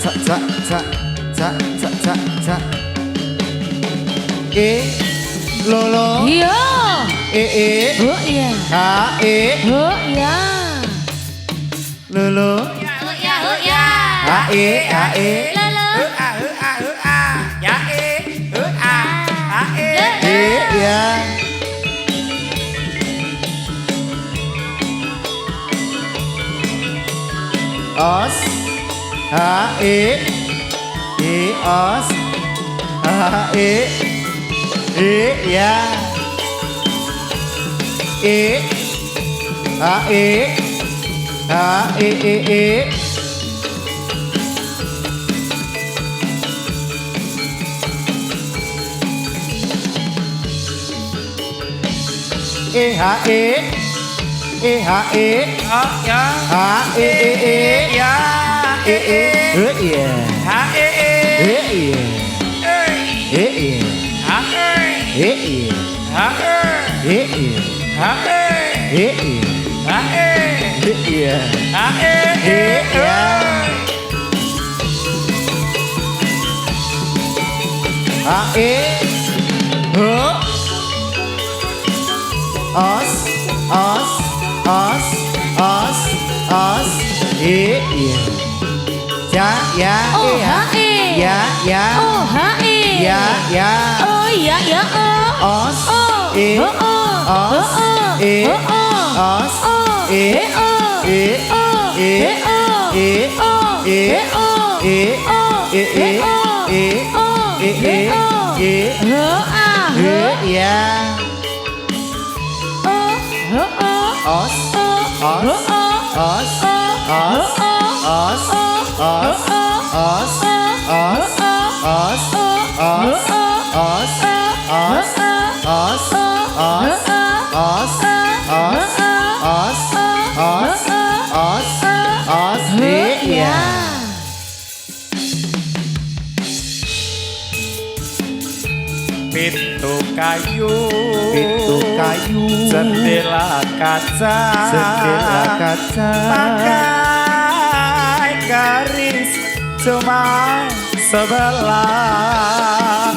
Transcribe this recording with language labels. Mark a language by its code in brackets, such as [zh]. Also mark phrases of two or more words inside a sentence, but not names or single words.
[id] E lolo. Yo. E. Oh iya. H E. Oh iya. Lolo. Oh ya. H E. Lalo. Ya E ya. Os. H E. Os. H E ya. E. H E. E H E. ya H E. ya Iya. ha Iya. Iya. ha Iya. ha Iya. ha Iya. Iya. H E. H. Os. os iya ja ya Oh iya hae. ya ya Oh hae. ya ya Oh iya ya oh. os Oh. i Oh oh. os Oh oh. i Oh oh. os Oh. i Oh. i Oh. i Oh. i Oh. i Oh. i Oh. i i Oh. i Oh. i i Oh. i Oh ah. Oh. ya Oh. Oh oh. os Oh. os Oh oh. os Oh. os Oh. os os os os os os os os os os os os os os iya Pintu kayu pintu kayu jendela kaca jendela kaca pakai garis cuma sebelah